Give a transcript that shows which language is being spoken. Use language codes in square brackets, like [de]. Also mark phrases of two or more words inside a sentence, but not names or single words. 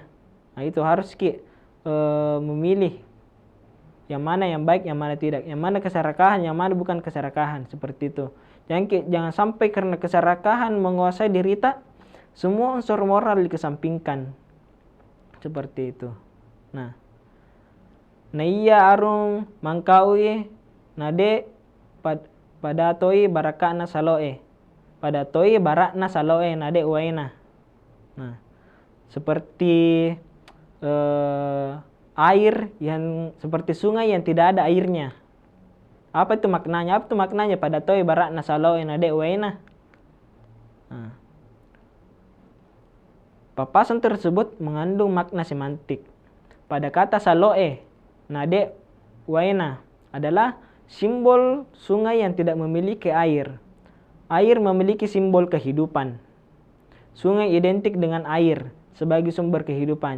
[id] Nah, itu harus memilih yang mana yang baik, yang mana tidak, yang mana keserakahan, yang mana bukan keserakahan, seperti itu. Jangan sampai karena keserakahan menguasai diri kita, semua unsur moral dikesampingkan, seperti itu. [bug] Nah iya arung mangkaui nade pada toi barakana saloe, pada toi barakna saloe nade uaina. [id] Nah, seperti air yang seperti sungai yang tidak ada airnya. Apa itu maknanya? Apa itu maknanya? [bug] Pada toi barakna saloe nade uaina. [id] Nah, papasan tersebut mengandung makna semantik. Pada kata [bug] saloe nade uaina [id] adalah simbol sungai yang tidak memiliki air. Air memiliki simbol kehidupan. Sungai identik dengan air sebagai sumber kehidupan.